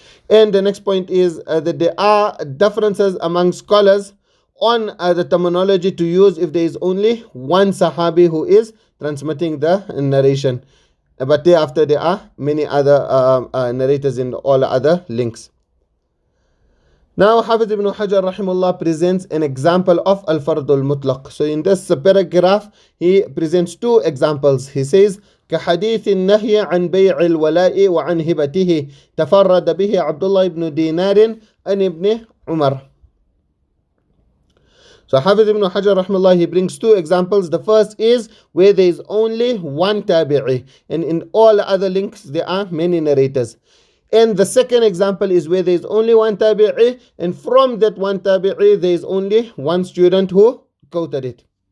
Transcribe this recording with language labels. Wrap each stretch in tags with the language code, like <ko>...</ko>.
<en>And the next point is that there are differences among scholars on the terminology to use if there is only one Sahabi who is transmitting the narration. But thereafter there are many other narrators in all other links. Now Hafiz ibn Hajar rahimahullah presents an example of al-fard al-Muṭlaq. So in this paragraph he presents two examples.</en> <ar>He says كحديث النهي عن بيع الولاء وعن هبته تفرد به عبد الله بن دينار عن ابن عمر.</ar> <en>So Hafiz ibn Hajar rahimahullah, he brings two examples. The first is where there is only one tabi'i, and in all other links there are many narrators. And the second example is where there is only one tabi'i, and from that one tabi'i there is only one student who quoted it.</en>